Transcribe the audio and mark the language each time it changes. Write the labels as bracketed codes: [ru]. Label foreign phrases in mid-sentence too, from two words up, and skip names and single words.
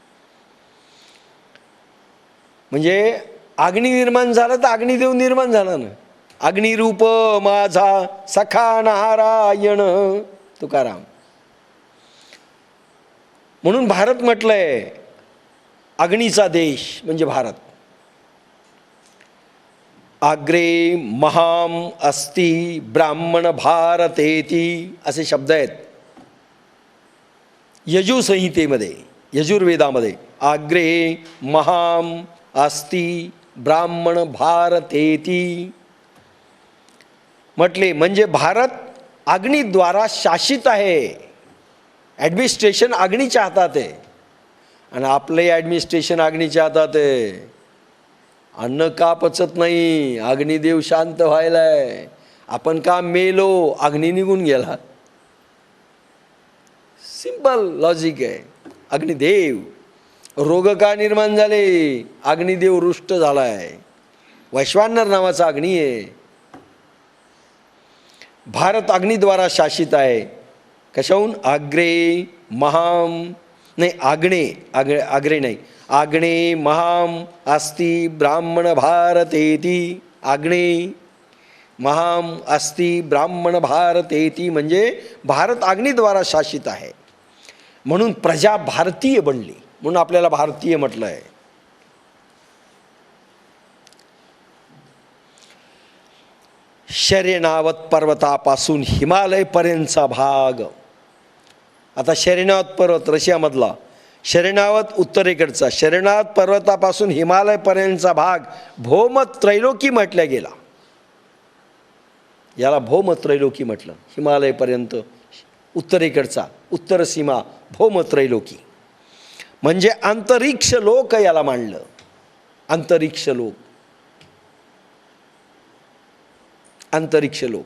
[mr] म्हणजे अग्नी निर्माण झाला तर अग्निदेव निर्माण झाला ना. अग्निरूप माझा सखा नारायण, तुकाराम. म्हणून भारत म्हटलंय, अग्नीचा देश म्हणजे भारत. [sa] आग्रे महाम अस्ति ब्राह्मण भारतेती [mr] असे शब्द आहेत यजुसंहितेमध्ये, यजुर्वेदामध्ये. [sa] आग्रे महाम अस्ति ब्राह्मण भारतेती [mr] म्हटले, म्हणजे भारत अग्नीद्वारा शासित आहे. ॲडमिनिस्ट्रेशन अग्नीच्या हातात आहे. आणि आपलंही ॲडमिनिस्ट्रेशन अग्नीच्या हातात आहे. अन्न का पचत नाही, अग्निदेव शांत व्हायलाय. आपण का मेलो, अग्नी निघून गेला. [en] simple logic [mr] आहे. अग्निदेव. रोग का निर्माण झाले, अग्निदेव रुष्ट झालाय. वैश्वानर नावाचा अग्नी आहे. भारत अग्निद्वारा शासित आहे. कशाहून? [sa] आग्रे महाम [mr] नाही, आग्रे नाही, [sa] आग्ने महाम अस्ति ब्राह्मण भारतेती. आग्ने महाम अस्ति ब्राह्मण भारतेती [mr] म्हणजे भारत अग्निद्वारा शासित आहे. म्हणून प्रजा भारतीय बनली, म्हणून आपल्याला भारतीय म्हटलं आहे. शरेणावत पर्वतापासून हिमालयपर्यंतचा भाग. आता शरेणावत पर्वत रशियामधला, शरेणावत उत्तरेकडचा, शरेणावत पर्वतापासून हिमालयपर्यंतचा भाग भौमत्रैलोकी म्हटल्या गेला. याला भौमत्रैलोकी म्हटलं. हिमालयपर्यंत उत्तरेकडचा, उत्तर सीमा भौमत्रैलोकी म्हणजे अंतरिक्ष लोक याला मांडलं. अंतरिक्ष लोक, अंतरिक्ष लोक.